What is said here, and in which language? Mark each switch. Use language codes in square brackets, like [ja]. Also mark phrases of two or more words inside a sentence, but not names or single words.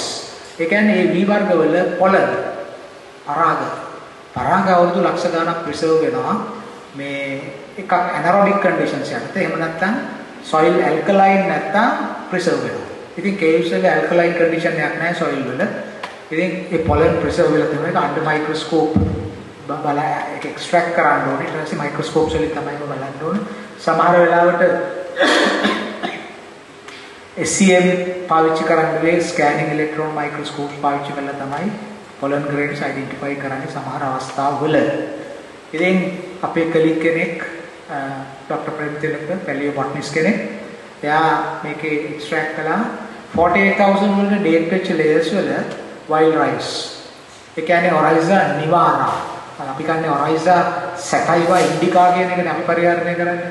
[si] ඒ කියන්නේ මේ වී වර්ගවල පොළන් පරාග අවුරුදු ලක්ෂ ගණනක් ප්‍රිසර්ව් වෙනවා. මේ එකක් [en] anaerobic conditions [si] යටතේ. එහෙම නැත්නම් [en] soil alkaline [si] නැත්නම් ප්‍රිසර්ව් වෙනවා. ඉතින් caves වල [en] alkaline condition [si] එකක් නැහැ soil වල. ඉතින් ඒ [en] pollen preserve [si] වෙලා තියෙන එක [en] under microscope [si] බලලා ඒක extract කරන්න ඕනේ. ඊට පස්සේ microscopes වලින් තමයි බලන්න ඕනේ. සමහර වෙලාවට SEM පාවිච්චි කරන්න වෙයි [en] scanning electron microscopes [si] පාවිච්චි කරලා තමයි [en] pollen grains identify [si] කරන්නේ සමහර අවස්ථාවල. ඉතින් අපේ කලීග් කෙනෙක් Dr. Premtilaka paleobotanist කෙනෙක් එයා මේකේ extract කළා 48000 වල date වෙච්ච layers වල [en] wild rice. [si] ඒ කියන්නේ Oryza nivara. අපි කියන්නේ Oryza sativa indica කියන එකනේ අපි පරිහරණය කරන්නේ.